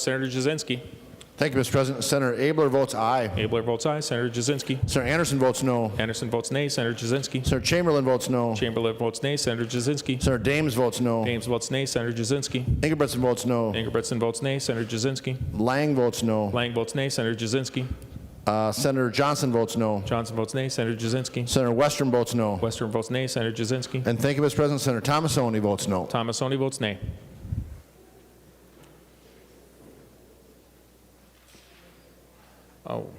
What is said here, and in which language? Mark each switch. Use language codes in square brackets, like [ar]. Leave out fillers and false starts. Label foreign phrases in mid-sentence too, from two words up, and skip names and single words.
[en] Senator Jasinski. Thank you, Mr. President. Senator Abler votes aye. Abler votes aye. Senator Jasinski. Senator Anderson votes no. Anderson votes nay. Senator Jasinski. Senator Chamberlain votes no. Chamberlain votes nay. Senator Jasinski. Senator Dames votes no. Dames votes nay. Senator Jasinski. Ingebrigtsen votes no. Ingebrigtsen votes nay. Senator Jasinski. Lang votes no. Lang votes nay. Senator Jasinski. Senator Johnson votes no. Johnson votes nay. Senator Jasinski. Senator Western votes no. Western votes nay. Senator Jasinski. And thank you, Mr. President. Senator Thomasoni votes no. Thomasoni votes nay. Oh.